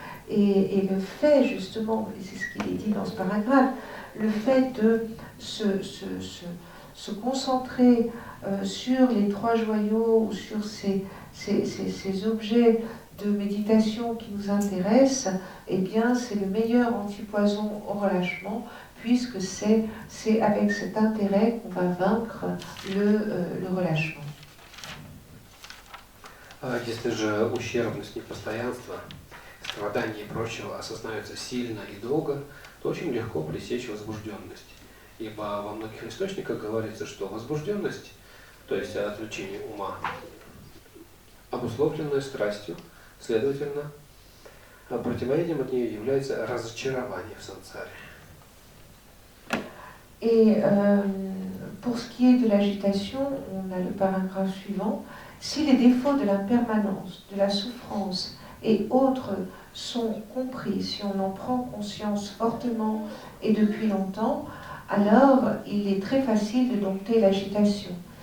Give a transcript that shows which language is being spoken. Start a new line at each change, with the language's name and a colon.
French: Et le fait, justement, et c'est ce qu'il est dit dans ce paragraphe, le fait de se concentrer sur les trois joyaux ou sur ces objets de méditation qui nous intéressent, eh bien c'est le meilleur antipoison au relâchement, puisque c'est avec cet intérêt qu'on va vaincre le relâchement.
Russian: Если же ущербность, непостоянство, страдания и прочего осознаются сильно и долго, то очень легко пресечь возбужденность. Ибо во многих источниках говорится, что возбужденность, то есть отвлечение ума, обусловленное страстью, следовательно, противоядием от нее является разочарование в сансаре.
French: Et pour ce qui est de l'agitation, on a le paragraphe suivant. Si les défauts de l'impermanence, de la souffrance et autres sont compris, si on en prend conscience fortement et depuis longtemps, alors il est très facile de dompter l'agitation.